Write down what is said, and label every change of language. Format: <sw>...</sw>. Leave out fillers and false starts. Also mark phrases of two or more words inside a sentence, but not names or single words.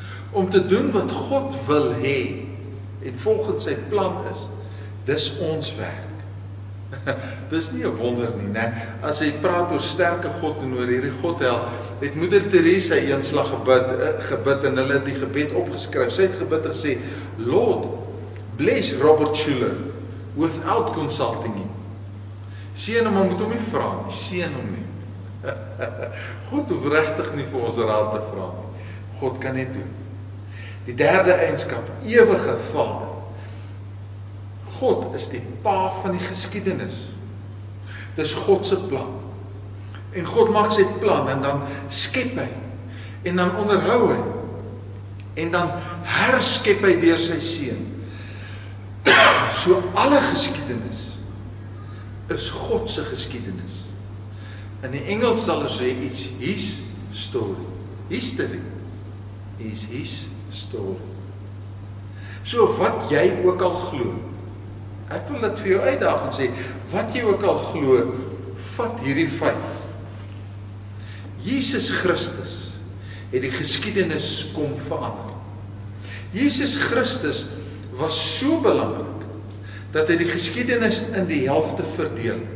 <af>Om te doen wat God wil hê en volgens sy plan is, dis ons werk. Dis nie 'n wonder nie, né? As hy praat oor sterke God en oor hierdie Godheld, het Moeder Teresa eenslag gebid en hulle het die gebed opgeskryf. Sy het gebid en gesê,</af> <en>Lord, bless Robert Schuller without consulting him.</en> <af>Seën hom, moet hom nie vra nie, seën hom nie. God hoef regtig nie vir ons raad te vra nie. God kan net doen. Die derde eienskap, ewige Vader. God is die pa van die geskiedenis. Dis God se plan. En God maak sy plan en dan skep hy. En dan onderhou hy. En dan herskep hy deur sy seun. So alle geskiedenis is God se geskiedenis. In die Engels sal ons sê,</af> <en>it's his story. History is his story.</en> <af>So wat jy ook al glo, ek wil dit vir jou uitdaag en sê, wat jy ook al glo, vat hierdie feit Jesus Christus het die geskiedenis kom verander. Jesus Christus was so belangrik, dat hy die geskiedenis in die helfte verdeel het.</af>